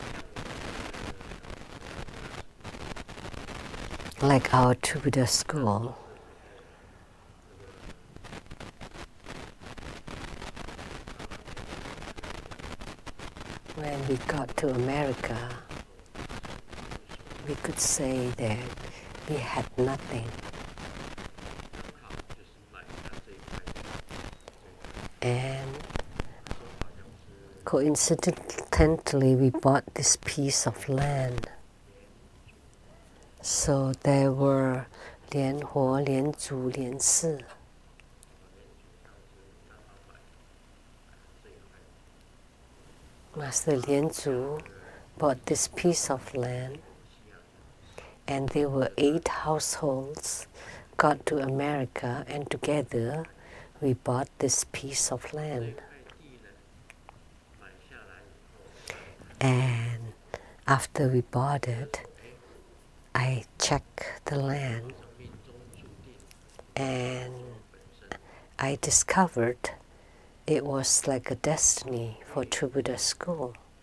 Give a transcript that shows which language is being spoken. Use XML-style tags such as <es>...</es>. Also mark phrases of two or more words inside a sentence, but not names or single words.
<en>Like our True Buddha school, when we got to America, we could say that we had nothing. And coincidentally, we bought this piece of land. So there were Lian Huo, Lian Zu, Lian Si. Master Lian Zu bought this piece of land, and there were 8 households got to America, and together we bought this piece of land. And after we bought it, I checked the land, and I discovered it was like a destiny for True Buddha school.</en>